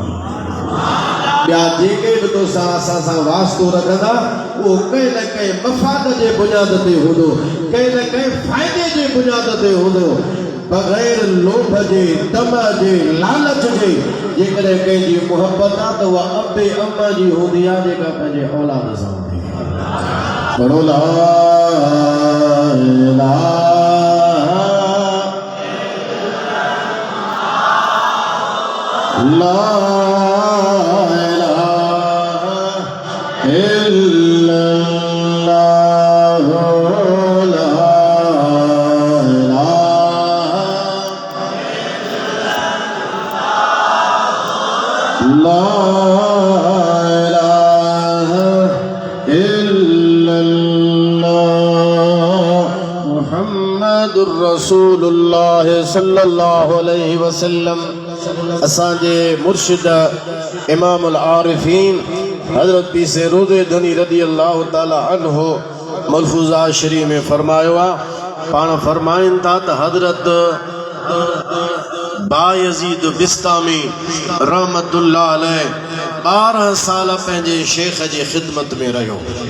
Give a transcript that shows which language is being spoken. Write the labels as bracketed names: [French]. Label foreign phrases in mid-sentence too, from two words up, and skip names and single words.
[Sindhi] ॿिया जेके बि तोसां असां सां वास्तो रखंदा उहो कंहिं न कंहिं मफ़ाद जे बुनियाद ते हूंदो, कंहिं न कंहिं फ़ाइदे जे बुनियाद ते हूंदो, बग़ैर लोभ जे, तम जे, लालच जे। जेकॾहिं कंहिंजी मुहबत आहे त उहा अबे अम्मा जी हूंदी आहे, जेका पंहिंजे औलाद सां हूंदी आहे। [Arabic] पढ़ो لا إله لا إله إلا الله لا إله إلا الله محمد رسول الله صلى الله عليه وسلم. [Sindhi] असांजे मुर्शिद [Arabic] إمام العارفين [Sindhi] हज़रत पीर रोज़े धनी [Arabic] رضي الله تعالى عنه [Sindhi] मलफूज़ा शरीफ में फरमायो आहे। पाण फरमाइनि था त हज़रत बायज़ीद बिस्तामी [Arabic] رحمة الله عليه [Sindhi] 12 साल पंहिंजे शेख जी ख़िदमत में रहियो।